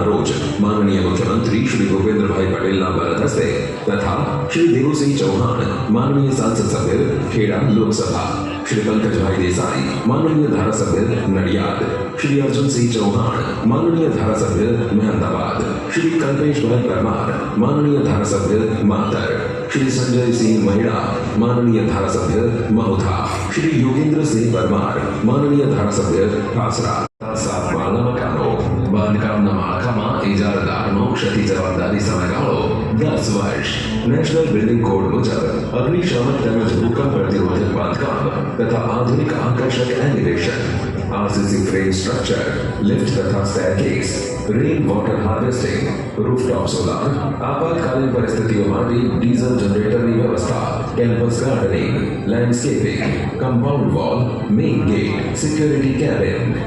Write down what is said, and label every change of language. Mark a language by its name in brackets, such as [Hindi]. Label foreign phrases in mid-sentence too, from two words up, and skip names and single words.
[Gujarati] રોજ માનનીય મુખ્યમંત્રી શ્રી ભૂપેન્દ્રભાઈ પટેલના વરદ હસ્તે તથા શ્રી દેવુસિંહ ચૌહાણ માનનીય સાંસદ સભ્ય ખેડા લોકસભા, શ્રી પંકજભાઈ દેસાઈ માનનીય ધારાસભ્ય નડિયાદ, શ્રી અર્જુનસિંહ ચૌહાણ માનનીય ધારાસભ્ય મહેમદાબાદ, શ્રી કલ્પેશભાઈ પરમાર માનનીય ધારાસભ્ય માતર, શ્રી સંજય સિંહ મહિડા માનનીય ધારાસભ્ય મહોથા, શ્રી યોગેન્દ્રસિંહ પરમાર માનનીય ધારાસભ્ય કાસરા. 7 માળના મકાનો બાંધકામના માળખામાં ઇજારદારનો ક્ષતિ જવાબદારી સમયગાળો 10 વર્ષ. [English] National Building Code [Gujarati] મુજબ અગ્નિશામક તેમજ ભૂકંપ પ્રતિરોધક બાંધકામ તથા આધુનિક આકર્ષક એલિવેશન, [English] RCC frame structure, [Gujarati] લિફ્ટ તથા સ્ટેરકેસ, [English] rain water harvesting, rooftop solar, [Gujarati] આપાતકાલીન પરિસ્થિતિઓ માટે [English] diesel generatorની [Gujarati] વ્યવસ્થા, [English] campus gardening, landscaping, compound wall, main gate, security cabin.